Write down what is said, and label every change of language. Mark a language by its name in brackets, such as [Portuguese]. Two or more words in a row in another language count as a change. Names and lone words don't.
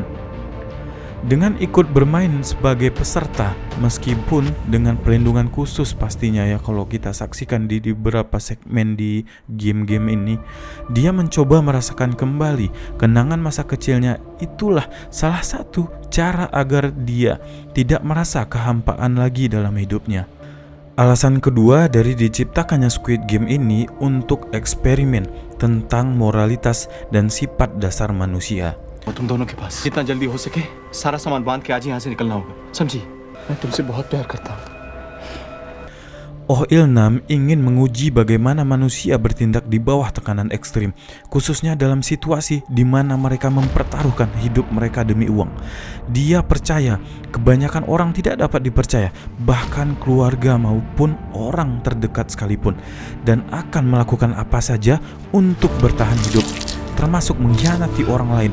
[Indonesian] Dengan ikut bermain sebagai peserta, meskipun dengan perlindungan khusus pastinya ya kalau kita saksikan di beberapa segmen di game-game ini, dia mencoba merasakan kembali kenangan masa kecilnya. Itulah salah satu cara agar dia tidak merasa kehampaan lagi dalam hidupnya. Alasan kedua dari diciptakannya Squid Game ini untuk eksperimen tentang moralitas dan sifat dasar manusia. [Hindi] तुम दोनों के पास जितना जल्दी हो सके सारा सामान बांध के आज ही यहाँ से निकलना होगा, समझी? मैं तुमसे बहुत प्यार करता हूँ. [Indonesian] Oh-il-Nam ingin menguji bagaimana manusia bertindak di bawah tekanan ekstrim, khususnya dalam situasi di mana mereka mempertaruhkan hidup mereka demi uang. Dia percaya kebanyakan orang tidak dapat dipercaya, bahkan keluarga maupun orang terdekat sekalipun, dan akan melakukan apa saja untuk bertahan hidup, termasuk mengkhianati orang lain.